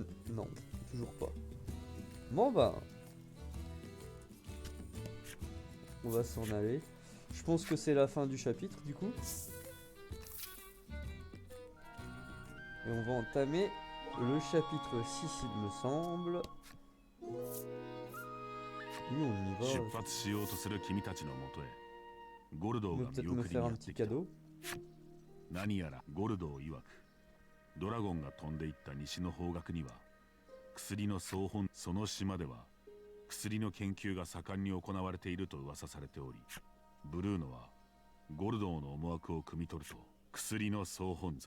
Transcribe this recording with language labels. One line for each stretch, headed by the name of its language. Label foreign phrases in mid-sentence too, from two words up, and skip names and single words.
French: Non, toujours pas. Bon bah. On va s'en aller. Je pense que c'est la fin du chapitre du coup. Et on va entamer le chapitre 6 il me semble. Oui, on y va.
Japanese: 出発しようとする君たちのもとへゴルドー
French: On
Japanese: が
French: peut
Japanese: 見
French: peut-être me
Japanese: 送りに
French: faire
Japanese: や
French: un
Japanese: って
French: petit
Japanese: きた。
French: cadeau.
Japanese: 何やらゴルドー曰く、ドラゴンが飛んでいった西の方角には薬の総本、その島では薬の研究が盛んに行われていると噂されており、ブルーノはゴルドーの思惑を汲み取ると、薬の総本山。